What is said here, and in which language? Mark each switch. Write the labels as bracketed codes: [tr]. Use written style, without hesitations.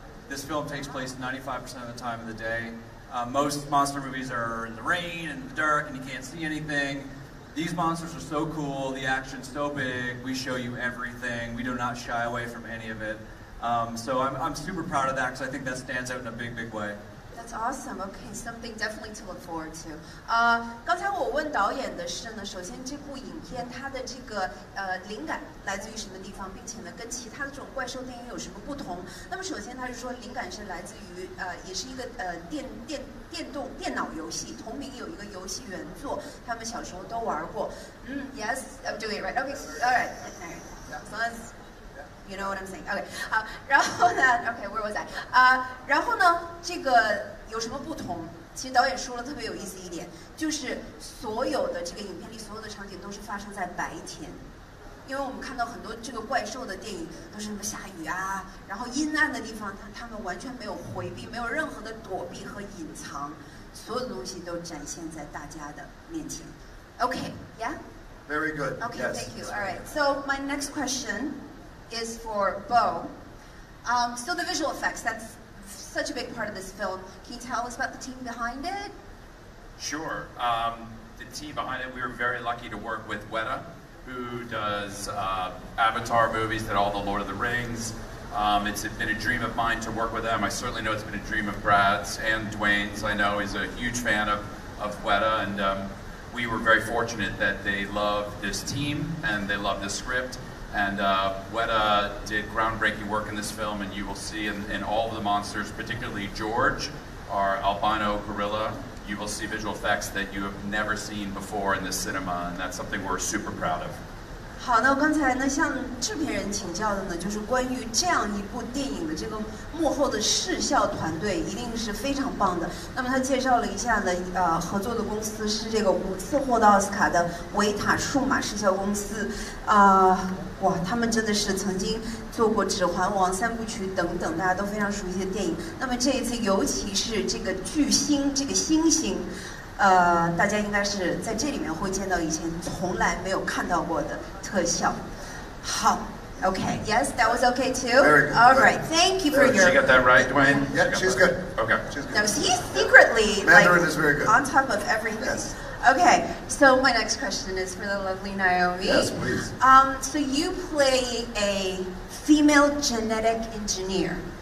[en] This film takes place 95% of the time of the day. Most monster movies are in the rain and the dark and you can't see anything. These monsters are so cool, the action's so big, we show you everything, we do not shy away from any of it. So I'm super proud of that because I think that stands out in a big, big way. That's awesome. Okay, something definitely to look forward to. [zh] 刚才我问导演的是呢，首先这部影片它的这个灵感来自于什么地方，并且呢跟其他的这种怪兽电影有什么不同？那么首先他是说灵感是来自于也是一个电脑游戏，同名有一个游戏原作，他们小时候都玩过。 [en] Yes, I'm doing it right. Okay, all right. So let's. You know what I'm saying? Okay. [zh] 好，然后呢 [en] ？Okay, where was I? [zh] 然后呢？这个有什么不同？其实导演说了特别有意思一点，就是所有的这个影片里所有的场景都是发生在白天，因为我们看到很多这个怪兽的电影都是什么下雨啊，然后阴暗的地方，他们完全没有回避，没有任何的躲避和隐藏，所有的东西都展现在大家的面前。 [en] Okay, yeah. Very good. Okay, yes. Thank you. All right. So my next question is for Bo. So the visual effects, that's such a big part of this film. Can you tell us about the team behind it? Sure. The team behind it, we were very lucky to work with Weta, who does Avatar movies, did all the Lord of the Rings. It's been a dream of mine to work with them. I certainly know it's been a dream of Brad's and Dwayne's. I know he's a huge fan of Weta, and we were very fortunate that they loved this team and they loved the script. And Weta did groundbreaking work in this film, and you will see in all of the monsters, particularly George, our albino gorilla. you will see visual effects that you have never seen before in this cinema, and that's something we're super proud of. [zh] 好，那我刚才呢向制片人请教的呢，就是关于这样一部电影的这个幕后的视效团队一定是非常棒的。那么他介绍了一下呢，合作的公司是这个5次获得奥斯卡的维塔数码视效公司，哇，他们真的是曾经做过《指环王》3部曲等等大家都非常熟悉的电影。那么这一次，尤其是这个巨星，这个星星。大家应该是在这里面会见到以前从来没有看到过的特效。 [en] 好 ，Okay, yes, that was okay too. Very good. All right, thank you for your. She got that right, Dwayne? Yeah, she's good. Okay. She's good. Now he's secretly Mandarin like is very good. on top of everything. Yes. Okay, so my next question is for the lovely Naomi. Yes, please. So you play a female genetic engineer.